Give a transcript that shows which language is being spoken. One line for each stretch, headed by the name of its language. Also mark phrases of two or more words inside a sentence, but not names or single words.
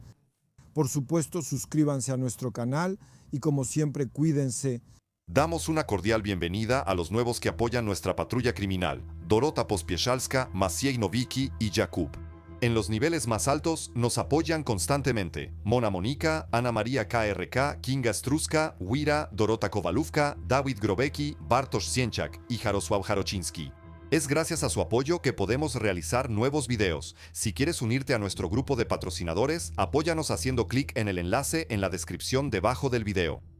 Spanish: Por supuesto, suscríbanse a nuestro canal y como siempre, cuídense. Damos una cordial bienvenida a los nuevos que apoyan nuestra patrulla criminal, Dorota Pospieszalska, Maciej Nowicki y Jakub. En los niveles más altos nos apoyan constantemente Mona Monika, Ana María KRK, Kinga Struska, Wira, Dorota Kowalówka, Dawid Grobecki, Bartosz Sienczak y Jarosław Jarociński. Es gracias a su apoyo que podemos realizar nuevos videos. Si quieres unirte a nuestro grupo de patrocinadores, apóyanos haciendo clic en el enlace en la descripción debajo del video.